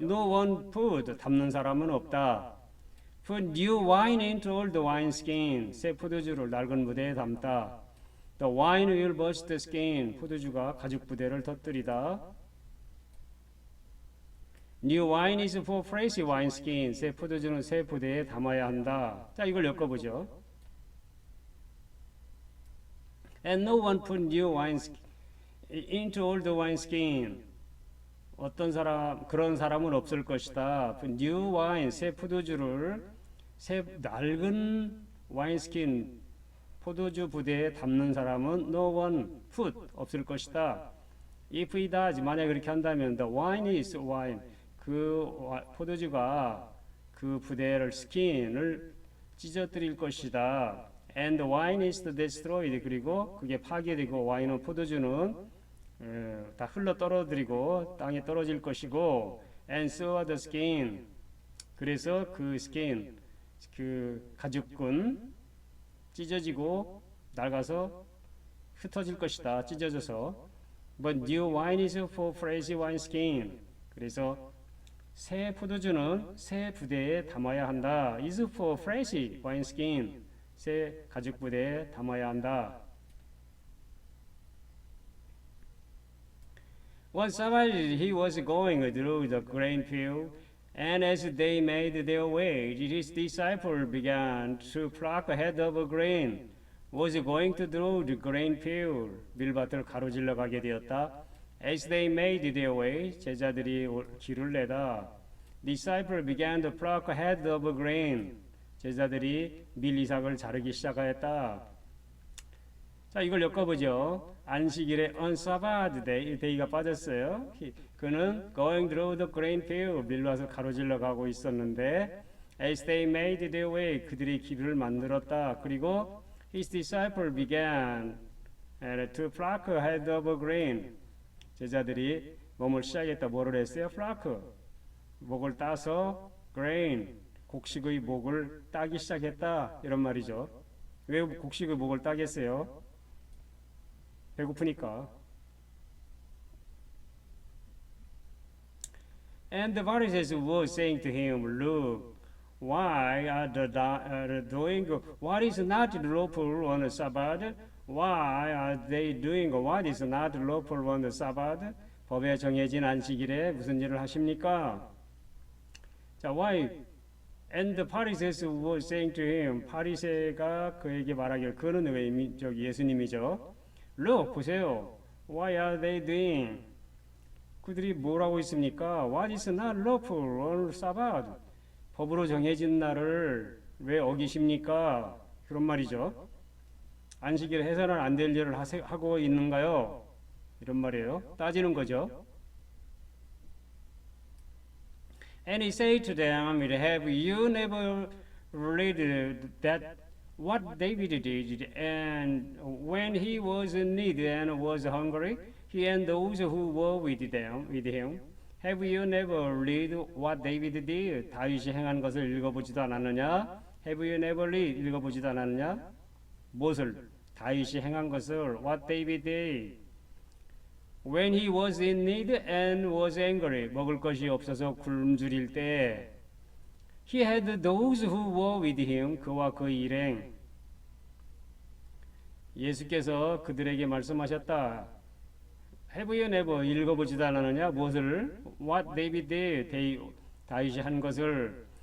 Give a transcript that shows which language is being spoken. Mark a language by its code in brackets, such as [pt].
[en] No one put, [ko] 담는 사람은 없다. [en] Put new wine into old wine skin. [ko] 새 포도주를 낡은 부대에 담다. [en] The wine will burst the skin. [ko] 포도주가 가죽 부대를 터뜨리다. [en] New wine is for fresh wine skin. [ko] 새 포도주는 새 부대에 담아야 한다. 자, 이걸 엮어보죠. [en] And no one put new wine into old wine skin. [ko] 어떤 사람, 그런 사람은 없을 것이다. [en] New wine, [ko] 새 포도주를 새 낡은 와인스킨 포도주 부대에 담는 사람은 [en] no one put, [ko] 없을 것이다. [en] If he does, [ko] 만약 그렇게 한다면 [en] the wine is wine, [ko] 그 포도주가 그 부대를 스킨을 찢어뜨릴 것이다. [en] And the wine is destroyed, [ko] 그리고 그게 파괴되고 와인은 포도주는 다 흘러 떨어뜨리고 땅에 떨어질 것이고, [en] and so the skin, [ko] 그래서 그 스킨, 그 가죽군 찢어지고 낡아서 흩어질 것이다. 찢어져서. [en] But new wine is for fresh wine skin. [ko] 그래서 새 포도주는 새 부대에 담아야 한다. [en] is for fresh wine skin. [ko] 새 가죽 부대에 담아야 한다. [en] One Sabbath he was going through the grain field, and as they made their way, his disciples began to pluck a head of grain. Was going to through the grain field. [ko] 밀밭을 가로질러 가게 되었다. [en] As they made their way, [ko] 제자들이 길을 내다. [en] Disciples began to pluck a head of grain. [ko] 제자들이 밀이삭을 자르기 시작하였다. 자, 이걸 엮어보죠. 안식일에 [en] on Sabbath day, [ko] day가 빠졌어요. [en] 그는 going through the grain field, [ko] 밀밭을 가로질러 가고 있었는데, [en] as they made their way, [ko] 그들이 길을 만들었다. [en] 그리고 his disciples began to pluck a head of grain. [ko] 제자들이 몸을 시작했다. 뭐를 했어요? pluck, 목을 따서 grain, 곡식의 목을 따기 시작했다. 이런 말이죠. 왜 곡식의 목을 따겠어요? 배고프니까. [en] And the Pharisees were saying to him, Look, why are they doing what is not lawful on the Sabbath? Why are they doing what is not lawful on the Sabbath? [ko] 법에 정해진 안식일에 무슨 일을 하십니까? 자, why? [en] And the Pharisees were saying to him, [ko] 파리새가 그에게 말하기를, 그는 왜 예수님이죠? [en] Look, [ko] 보세요. [en] Why are they doing? [ko] 그들이 뭘 하고 있습니까? [en] What is not lawful on Sabbath? [ko] 법으로 정해진 날을 왜 어기십니까? 그런 말이죠. 안식일 해서는 안 될 일을 하고 있는가요? 이런 말이에요. 따지는 거죠. [en] And he said to them, Have you never read that what David did, and when he was in need and was hungry, he and those who were with him, have you never read what David did? [ko] 다윗이 행한 것을 읽어보지도 않았느냐? [en] Have you never read? [ko] 읽어보지도 않았느냐? 무엇을? 다윗이 행한 것을. [en] What David did? When he was in need and was angry, [ko] 먹을 것이 없어서 굶주릴 때, [en] he had those who were with him, [ko] 그와 그 일행. 예수께서 그들에게 말씀하셨다. [en] Have you never [ko] 읽어보지도 않았느냐? 무엇을? [en] What David did, [ko] 다윗이 한 것을.